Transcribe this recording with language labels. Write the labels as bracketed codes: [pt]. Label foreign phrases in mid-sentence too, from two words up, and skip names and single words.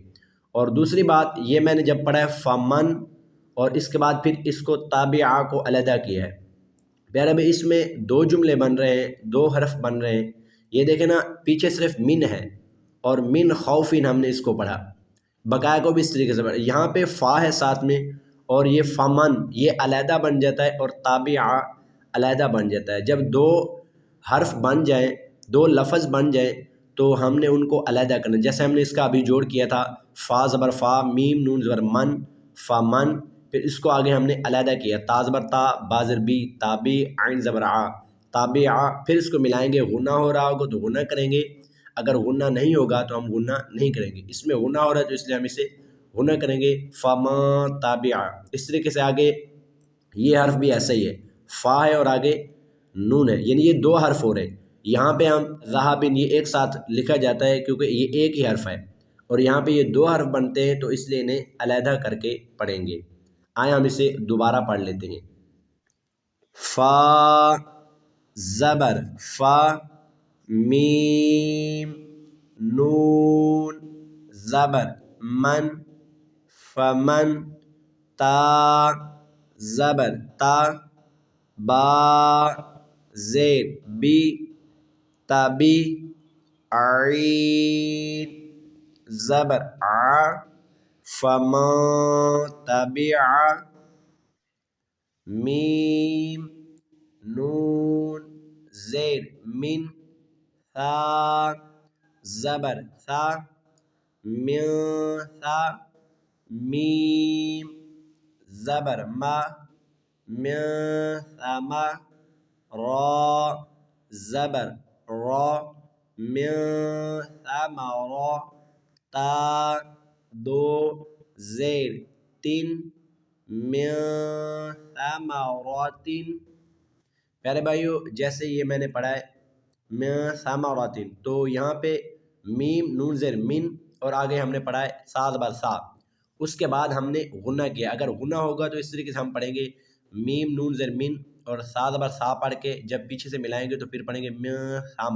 [ur] اور دوسری بات یہ میں نے جب پڑھا ہے فمن اور اس کے بعد پھر اس کو تابعہ کو علیحدہ کیا ہے، پیارے بھائی اس میں دو جملے بن رہے ہیں، دو حرف بن رہے ہیں، یہ دیکھیں نا پیچھے صرف من ہے اور [ar] من خوفین [ur] ہم نے اس کو پڑھا، بقایا کو بھی اس طریقے سے پڑھا، یہاں پہ فا ہے ساتھ میں اور یہ فمن یہ علیحدہ بن جاتا ہے اور تابعہ علیحدہ بن جاتا ہے۔ جب دو حرف بن جائیں، دو لفظ بن جائیں تو ہم نے ان کو علیحدہ کرنا، جیسے ہم نے اس کا ابھی جوڑ کیا تھا فا زبر فا میم نون زبر من فمن، پھر اس کو آگے ہم نے علیحدہ کیا تا زبر تا با زبر بی تابی عین زبر ع تابعہ، پھر اس کو ملائیں گے، غنہ ہو رہا ہوگا تو غنہ کریں گے، اگر غنہ نہیں ہوگا تو ہم غنہ نہیں کریں گے، اس میں غنہ ہو رہا ہے تو اس لیے ہم اسے غنہ کریں گے [ar] فما تابعہ۔ [ur] اس طریقے سے آگے یہ حرف بھی ایسا ہی ہے، فا ہے اور آگے نون ہے، یعنی یہ دو حرف ہو رہے ہیں، یہاں پہ ہم ذہابن یہ ایک ساتھ لکھا جاتا ہے کیونکہ یہ ایک ہی حرف ہے، اور یہاں پہ یہ دو حرف بنتے ہیں تو اس لیے انہیں علیحدہ کر کے پڑھیں گے۔ آئیں ہم اسے دوبارہ پڑھ لیتے ہیں۔ فا زبر فا میم نون زبر من فمن تا زبر تا با زیر بی تبی عین زبر ع فما تبع میم نون زیر من ثا زبر ثا من ثا میم زبر ما من ثم را زبر را من ثمرا تا دو زیر تن من ثمرات۔ پیارے بھائیو جیسے یہ میں نے پڑھا ہے [ar] من ثمرات [ur] تو یہاں پہ میم نون زیر من اور آگے ہم نے پڑھا ہے سا زبر سا، اس کے بعد ہم نے غنہ کیا، اگر غنہ ہوگا تو اس طریقے سے ہم پڑھیں گے میم نون زیر من اور سا زبر سا پڑھ کے جب پیچھے سے ملائیں گے تو پھر پڑھیں گے [ar] من ثما۔